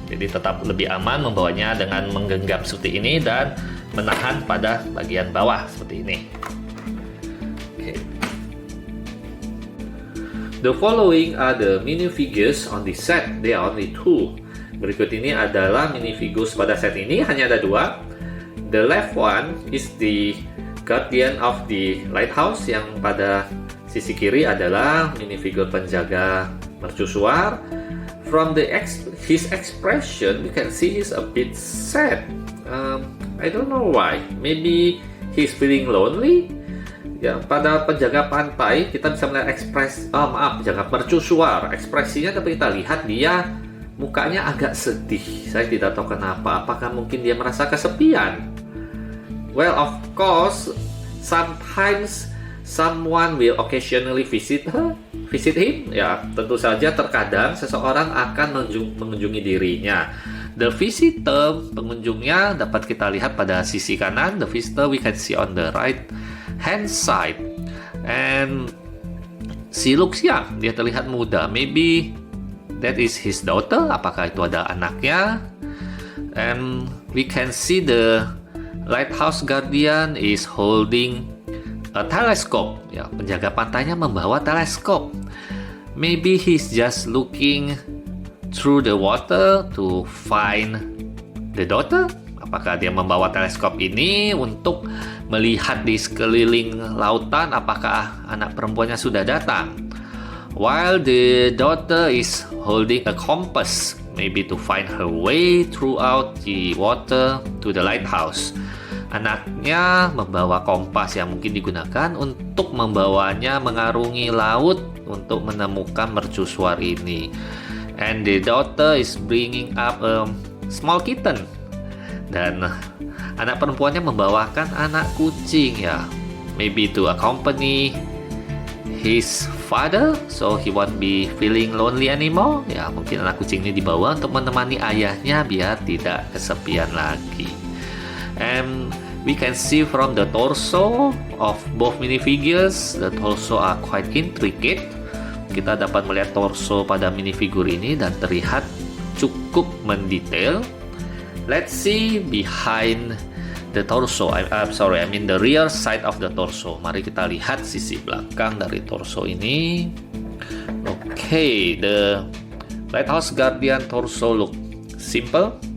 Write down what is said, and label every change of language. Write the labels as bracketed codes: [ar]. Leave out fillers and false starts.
[id] Jadi tetap lebih aman membawanya dengan menggenggam seperti ini dan menahan pada bagian bawah seperti ini. [en] Okay. The following are the minifigures on the set. There are only two. [id] Berikut ini adalah minifigures pada set ini, hanya ada dua. [en] The left one is the guardian of the lighthouse. [id] Yang pada sisi kiri adalah minifigure penjaga mercusuar. [en] From his expression, you can see he's a bit sad. I don't know why. Maybe he's feeling lonely. [id] Ya, pada penjaga pantai kita bisa melihat penjaga mercusuar. Ekspresinya dapat kita lihat dia mukanya agak sedih. Saya tidak tahu kenapa. Apakah mungkin dia merasa kesepian? [en] Well, of course, sometimes someone will occasionally visit him. [id] Ya, tentu saja terkadang seseorang akan mengunjungi dirinya. [en] The visitor, [id] pengunjungnya dapat kita lihat pada sisi kanan. [en] The visitor we can see on the right hand side. And she looks young. [id] Dia terlihat muda. [en] Maybe that is his daughter. [id] Apakah itu ada anaknya? [en] And we can see the lighthouse guardian is holding a telescope. [id] Ya, penjaga pantainya membawa teleskop. [en] Maybe he's just looking through the water to find the daughter. [id] Apakah dia membawa teleskop ini untuk melihat di sekeliling lautan apakah anak perempuannya sudah datang? [en] While the daughter is holding a compass, maybe to find her way throughout the water to the lighthouse. [id] Anaknya membawa kompas yang mungkin digunakan untuk membawanya mengarungi laut untuk menemukan mercusuar ini. [en] And the daughter is bringing up a small kitten. [id] Dan anak perempuannya membawakan anak kucing ya. [en] Maybe to accompany his father, so he won't be feeling lonely anymore. [id] Ya, mungkin anak kucing ini dibawa untuk menemani ayahnya biar tidak kesepian lagi. [en] And we can see from the torso of both minifigures, the torso are quite intricate. [id] Kita dapat melihat torso pada minifigur ini dan terlihat cukup mendetail. [en] Let's see behind the torso. I mean the rear side of the torso. [id] Mari kita lihat sisi belakang dari torso ini. [en] Okay, the lighthouse guardian torso look simple.